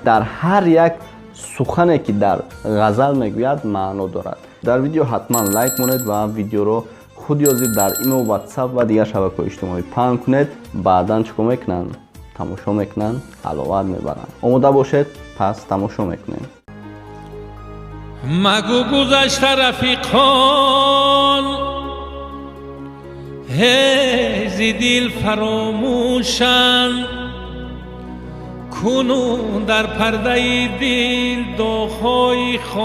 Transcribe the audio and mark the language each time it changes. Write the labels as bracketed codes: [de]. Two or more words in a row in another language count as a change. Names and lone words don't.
[tg] дар ҳар як сухане ки дар ғазал мегӯяд маъно дорад. дар видео ҳатман лайк монед ва видеоро худ ёзид дар имо, ватсап ва дигар шабакаҳои иҷтимоӣ паҳн кунед. баъдан чӣ мекунанд? тамошо мекунанд, ҳаловат мебаранд. омода бошед, пас тамошо мекунем. [fa] مگو گذشته رفیقان هزی دل فراموشند کنون در پرده دل داغ‌های